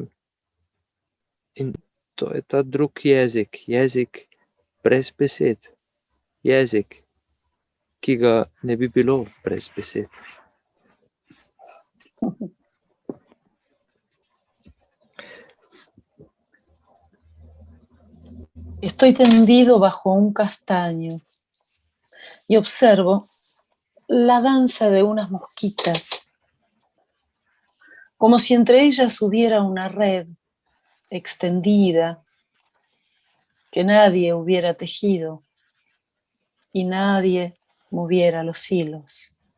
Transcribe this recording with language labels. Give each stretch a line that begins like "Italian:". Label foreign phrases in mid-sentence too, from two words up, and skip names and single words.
Slovenian: In to je ta drug jezik, jezik brez besed, jezik, ki ga ne bi bilo brez besed.
Spanish: Estoy tendido bajo un castaño y observo la danza de unas mosquitas, como si entre ellas hubiera una red extendida que nadie hubiera tejido y nadie moviera los hilos.